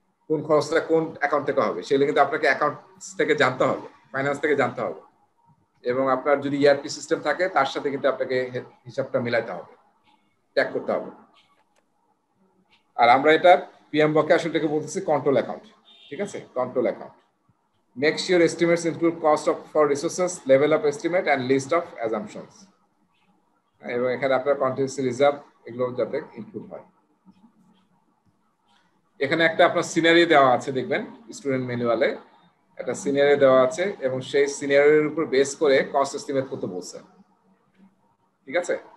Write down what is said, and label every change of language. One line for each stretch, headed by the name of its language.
Bangla: কোন খরচটা কোন অ্যাকাউন্ট থেকে হবে সেগুলো কিন্তু আপনাকে অ্যাকাউন্টস থেকে জানতে হবে, ফাইন্যান্স থেকে জানতে হবে। এবং আপনার যদি ইআরপি সিস্টেম থাকে তার সাথে কিন্তু আপনাকে হিসাবটা মিলাইতে হবে, ট্যাগ করতে হবে। আর আমরা এটা পিএমবকে আসলে এটাকে বলতেছি কন্ট্রোল অ্যাকাউন্ট, ঠিক আছে? Control account.
English: Make sure estimates include cost of for resources, level of estimate and list of assumptions.
Bangla: এবং এখানে আপনার কন্টিনজেন্সি রিজার্ভ এগুলো যাতে ইনক্লুড হয়। এখানে একটা আপনার সিনারিও দেওয়া আছে, দেখবেন স্টুডেন্ট ম্যানুয়ালে একটা সিনারিও দেওয়া আছে, এবং সেই সিনারিওর উপর বেস করে কস্ট এস্টিমেট করতে বলছে, ঠিক আছে?